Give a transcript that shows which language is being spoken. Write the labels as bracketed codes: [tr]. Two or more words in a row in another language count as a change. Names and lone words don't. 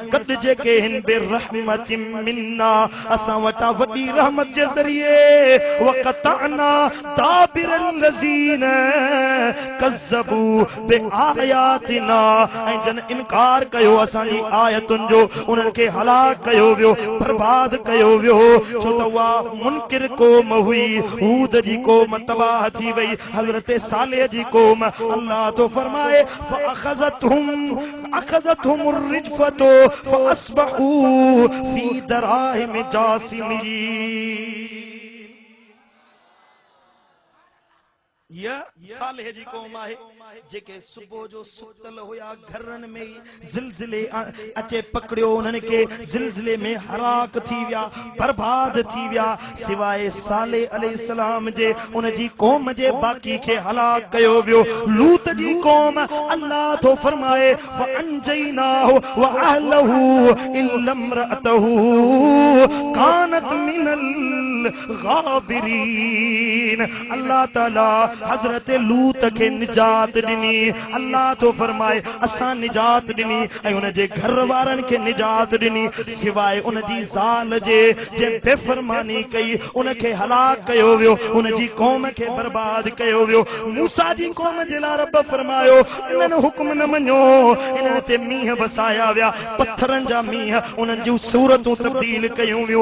[sd] गॾु जेके हिन [ar] برحمة منا [sd] असां वटां वॾी रहमत जे ज़रिए [ar] وقطعنا دابر الذين كذبوا بآياتنا [sd] ऐं जन इनकार कयो असांजी आयतुनि जो उन्हनि खे हलाक कयो वियो बर्बाद कयो वियो छो त उहा मुनकिर क़ौम हुई हूद जी क़ौम तबाह थी वई हज़रत सालेह जी क़ौम अल्लाह तो फरमाए [ar] أخذتهم الرجفة فأصبحوا في دارهم جاثمين [sd] या सालेह जी कौम आहे जेके सुबह जो सुतल हुया घरन में जिलजिले अचे पकड़ियो उन्हनि के जिलजिले में हलाक थी विया बर्बाद थी विया सिवाय सालेह अलैहिस्सलाम जे उन जी कौम जे बाकी के हलाक कयो वियो लूत जी कौम अल्लाह तो फरमाए [ar] فأنجيناه وأهله إلا امرأته كانت من الغابرين. [sd] अल्लाह ताला हजरत लूत के निजात दिनी। अल्लाह तो फरमाए असां निजात दिनी ऐं उन जे घर वारनि खे निजात दिनी सिवाय उन जी ज़ाल जे बेफरमानी कई उन खे हलाक कयो वियो, उन जी कौम खे बर्बाद कयो वियो। मूसा जी कौम जे लाइ रब फरमायो इन्हनि हुक्म न मञो, इन्हनि ते मींहं वसाया विया, पत्थरनि जा मींहं, उन्हनि जूं सूरतूं तब्दील कयूं वियूं।